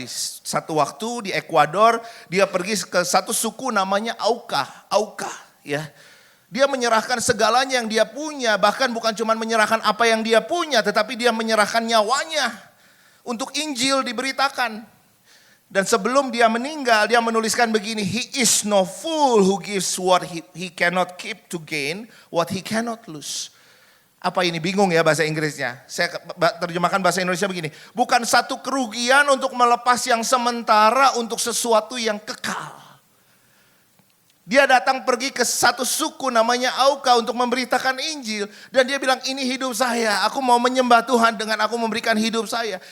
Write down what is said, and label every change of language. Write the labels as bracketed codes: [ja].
[id] Di satu waktu di Ekuador dia pergi ke satu suku namanya Auca, ya. Dia menyerahkan segalanya yang dia punya, bahkan bukan cuma menyerahkan apa yang dia punya, tetapi dia menyerahkan nyawanya untuk Injil diberitakan. Dan sebelum dia meninggal, dia menuliskan begini, [en] "He is no fool who gives what he cannot keep to gain what he cannot lose." [id] Apa ini? Bingung ya bahasa Inggrisnya. Saya terjemahkan bahasa Indonesia begini, bukan satu kerugian untuk melepas yang sementara untuk sesuatu yang kekal. Dia datang pergi ke satu suku namanya Auca untuk memberitakan Injil. Dan dia bilang, ini hidup saya, aku mau menyembah Tuhan dengan aku memberikan hidup saya.